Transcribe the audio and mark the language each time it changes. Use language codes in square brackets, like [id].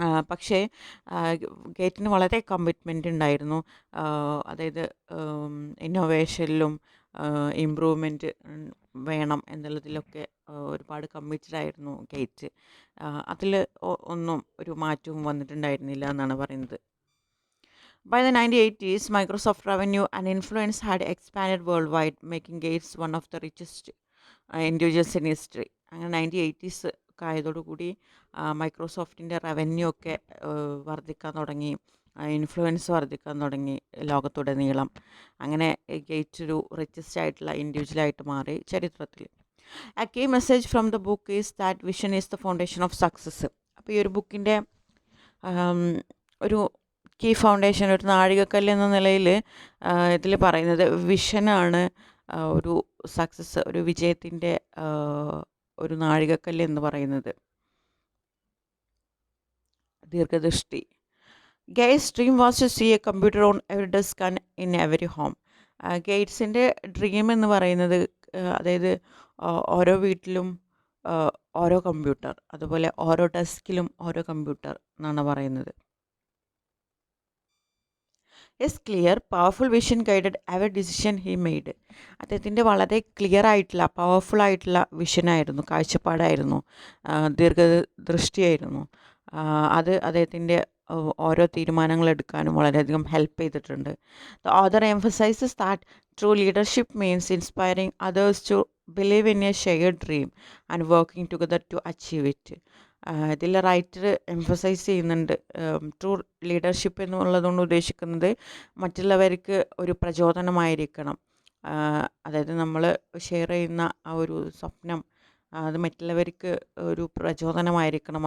[ml] പക്ഷേ ഗേറ്റിന് വളരെ കമ്മിറ്റ്മെൻ്റ് ഉണ്ടായിരുന്നു. അതായത് ഇന്നോവേഷനിലും ഇമ്പ്രൂവ്മെൻറ്റ് വേണം എന്നുള്ളതിലൊക്കെ ഒരുപാട് കമ്മിറ്റഡ് ആയിരുന്നു ഗേറ്റ്. അതിൽ ഒന്നും ഒരു മാറ്റവും വന്നിട്ടുണ്ടായിരുന്നില്ല എന്നാണ് പറയുന്നത്. [en] By the 1980s, Microsoft revenue and influence had expanded worldwide, making Gates one of the richest individuals in history. [ml] അങ്ങനെ 1980s ആയതോടുകൂടി മൈക്രോസോഫ്റ്റിൻ്റെ റവന്യൂ ഒക്കെ വർദ്ധിക്കാൻ തുടങ്ങി, ഇൻഫ്ലുവൻസ് വർദ്ധിക്കാൻ തുടങ്ങി ലോകത്തുടനീളം. അങ്ങനെ ഗേറ്റ് ഒരു റിച്ചസ്റ്റ് ആയിട്ടുള്ള ഇൻഡിവിജ്വലായിട്ട് മാറി ചരിത്രത്തിൽ. [en] A key message from the book is that vision is the foundation of success. [ml] അപ്പോൾ ഈ ഒരു ബുക്കിൻ്റെ ഒരു കീ ഫൗണ്ടേഷൻ, ഒരു നാഴികക്കല്ല് എന്ന നിലയിൽ ഇതിൽ പറയുന്നത് വിഷനാണ് ഒരു സക്സസ്, ഒരു വിജയത്തിൻ്റെ ഒരു നാഴികക്കല്ല് എന്ന് പറയുന്നത്. ദീർഘദൃഷ്ടി. [en] Gates' dream was to see a computer on every desk and in every home. [ml] ഗേറ്റ്സിൻ്റെ dream എന്ന് പറയുന്നത് അതായത് ഓരോ വീട്ടിലും ഓരോ കമ്പ്യൂട്ടർ, അതുപോലെ ഓരോ ഡെസ്കിലും ഓരോ കമ്പ്യൂട്ടർ എന്നാണ് പറയുന്നത്. [en] His clear, powerful vision guided every decision he made. [ml] അദ്ദേഹത്തിൻ്റെ വളരെ ക്ലിയർ ആയിട്ടുള്ള പവർഫുൾ ആയിട്ടുള്ള വിഷനായിരുന്നു, കാഴ്ചപ്പാടായിരുന്നു, ദീർഘദൃഷ്ടിയായിരുന്നു. അത് അദ്ദേഹത്തിൻ്റെ ഓരോ തീരുമാനങ്ങൾ എടുക്കാനും വളരെയധികം ഹെൽപ്പ് ചെയ്തിട്ടുണ്ട്. [en] The author emphasizes that true leadership means inspiring others to believe in a shared dream and working together to achieve it. [ml] ഇതിൽ റൈറ്റർ എംഫസൈസ് ചെയ്യുന്നുണ്ട് ട്രൂ ലീഡർഷിപ്പ് എന്നുള്ളതുകൊണ്ട് ഉദ്ദേശിക്കുന്നത് മറ്റുള്ളവർക്ക് ഒരു പ്രചോദനമായിരിക്കണം. അതായത് നമ്മൾ ഷെയർ ചെയ്യുന്ന ആ ഒരു സ്വപ്നം അത് മറ്റുള്ളവർക്ക് ഒരു പ്രചോദനമായിരിക്കണം.